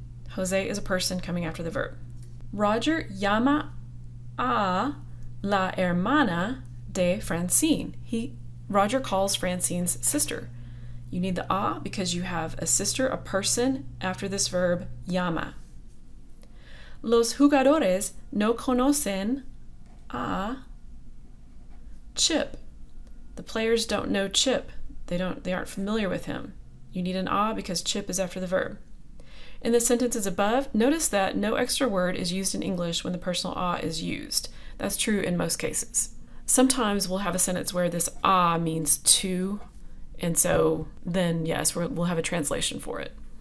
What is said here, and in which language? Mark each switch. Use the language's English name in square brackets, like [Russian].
[English] Jose is a person coming after the verb. [Spanish] Roger llama a la hermana de Francine. [English] Roger calls Francine's sister. You need the a because you have a sister, a person, after this verb, llama. [Spanish] Los jugadores no conocen a Chip. [English] The players don't know Chip. They aren't familiar with him. You need an a because Chip is after the verb. In the sentences above, notice that no extra word is used in English when the personal a is used. That's true in most cases. Sometimes we'll have a sentence where this a means to, and so then, yes, we'll have a translation for it.